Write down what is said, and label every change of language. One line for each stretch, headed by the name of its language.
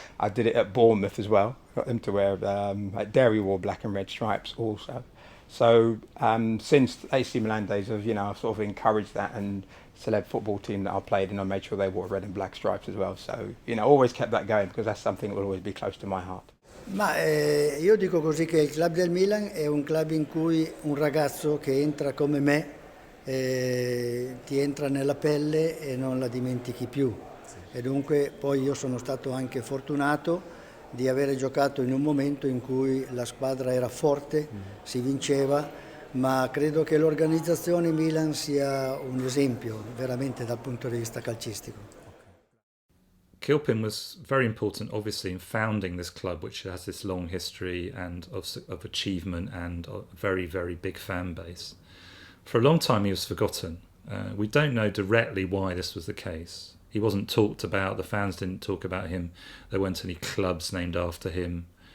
English: I did it at Bournemouth as well. Got them to wear, Derry wore black and red stripes also. So since AC Milan days, I've sort of encouraged that, and celeb football team that I played in, I made sure they wore red and black stripes as well. So always kept that going, because that's something that will always be close to my heart.
Italian: Ma io dico così, che il club del Milan è un club in cui un ragazzo che entra come me ti entra nella pelle e non la dimentichi più. E dunque poi io sono stato anche fortunato di avere giocato in un momento in cui la squadra era forte, si vinceva, ma credo che l'organizzazione Milan sia un esempio veramente dal punto di vista calcistico.
English: Kilpin was very important, obviously, in founding this club, which has this long history and of achievement and a very, very big fan base. For a long time he was forgotten. We don't know directly why this was the case. He wasn't talked about, the fans didn't talk about him, there weren't any clubs named after him.